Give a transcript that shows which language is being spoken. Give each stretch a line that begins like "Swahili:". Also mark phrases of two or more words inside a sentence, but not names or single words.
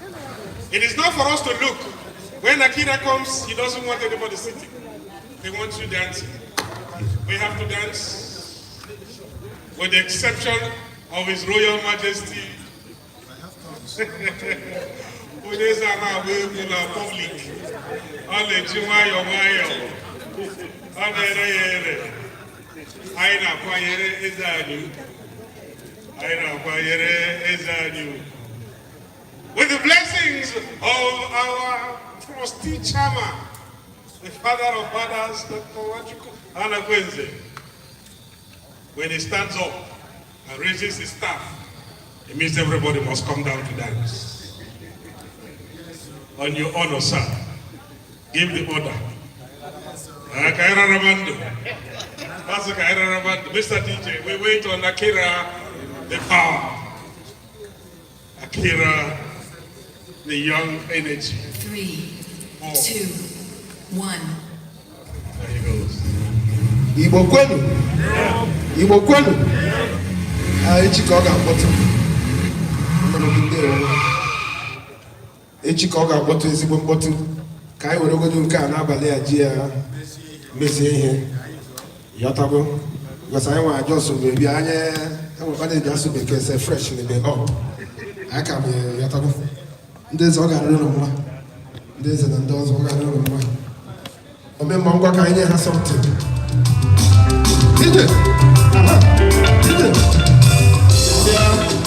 English: It is not for us to look. When Akira comes, he doesn't want anybody sitting. He wants you dancing. We have to dance with the exception of His Royal Majesty.
Igbo: onye za na-agba egwu na public ọ na-eji nwayọọ nwayọọ ọ na-ere ya ere anyị na-akwanyere eze anyị anyị na-akwanyere eze anyị
English: with the blessings of our trustee chairman, the father of fathers, Dr. Wachukwu Anakwenze. When he stands up and raises his staff, it means everybody must come down to dance. On your honor, sir, give the order. Mr. DJ, we wait on Akira, the power. Akira, the young energy. 3, 2, 1. There he goes.
Igbo: Igbo kwenu. Igbo kwenu. Echi ka ọ ga-akpọtụ. Echi ka ọ ga-akpọtụ ezigbo mkpọtụ. Ka anyị were ogodo nke a n'abalị a ji ya mezie ihe. Yọtago. Because anyị nwa ajọ so bebi anya enwekwana eji asụ bekee se fresh na ebe up. Anyị ka bụ yọtago. Ndị eze ọ ga-arịrị ụlọ mma. Ndị eze na ndị ọzọ ọ ga-arịrị ụlọ mma. Omemma ngwa ka anyị nye ha something.
English: Did it? Did it? Yeah.